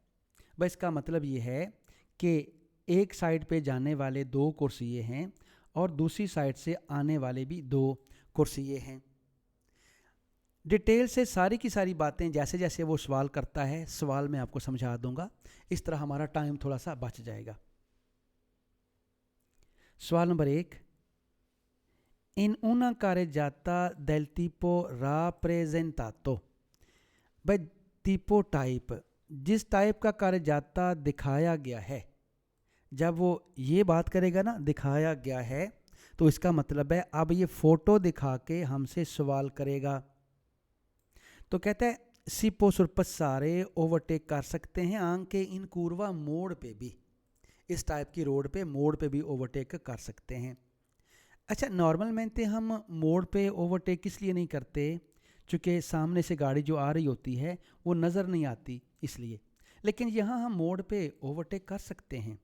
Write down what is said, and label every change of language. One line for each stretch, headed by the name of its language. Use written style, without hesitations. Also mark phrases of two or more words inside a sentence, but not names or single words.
Hindi: भाई इसका मतलब ये है कि एक साइड पे जाने वाले 2 कुर्सिये हैं और दूसरी साइड से आने वाले भी 2 कुर्सिये हैं। डिटेल से सारी की सारी बातें जैसे जैसे वो सवाल करता है, सवाल मैं आपको समझा दूंगा, इस तरह हमारा टाइम थोड़ा सा बच जाएगा। सवाल नंबर 1,
Italian: इन una carreggiata del tipo rappresentato,
Hindi: भाई tipo टाइप, जिस टाइप का carreggiata दिखाया गया है, जब वो ये बात करेगा ना दिखाया गया है, तो इसका मतलब है अब ये फोटो दिखा के हमसे सवाल करेगा। तो कहता है
Italian: si può sorpassare,
Hindi: ओवरटेक कर सकते हैं
Italian: anche in curva
Hindi: मोड़ पे भी, इस टाइप की रोड पे मोड़ पे भी ओवरटेक कर सकते हैं। अच्छा, नॉर्मल में हम मोड़ पे ओवरटेक किस लिए नहीं करते? चूँकि सामने से गाड़ी जो आ रही होती है वो नज़र नहीं आती इसलिए, लेकिन यहाँ हम मोड़ पे ओवरटेक कर सकते हैं।